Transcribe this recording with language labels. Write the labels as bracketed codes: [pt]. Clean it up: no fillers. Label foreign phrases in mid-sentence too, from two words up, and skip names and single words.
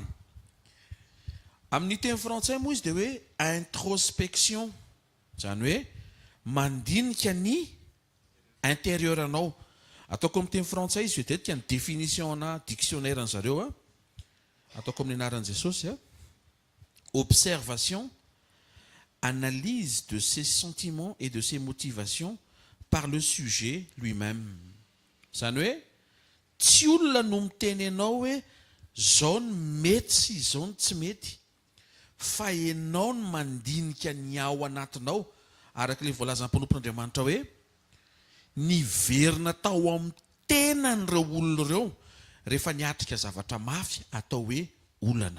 [mg] Amin'ny teny frantsay moa izy dia hoe introspection, zany hoe mandinika ny intérieur anao. Ataoko amin'ny teny frantsay izy vetetika ny définition na dictionnaire an zareo a ataoko amin'ny anaran'i Jesosy a [fr] observation, analyse de ses sentiments et de ses motivations par le sujet lui-même. [mg] Zany hoe tsy olona no miteny ianao hoe zao ny mety sy izao ny tsy mety fa ianao ny mandinika ny ao anatinao araka ilay voalazan'ny mpanompon'Andriamanitra hoe niverina tao amin'ny tenan'ireo olona ireo rehefa niatrika zavatra mafy atao hoe olana.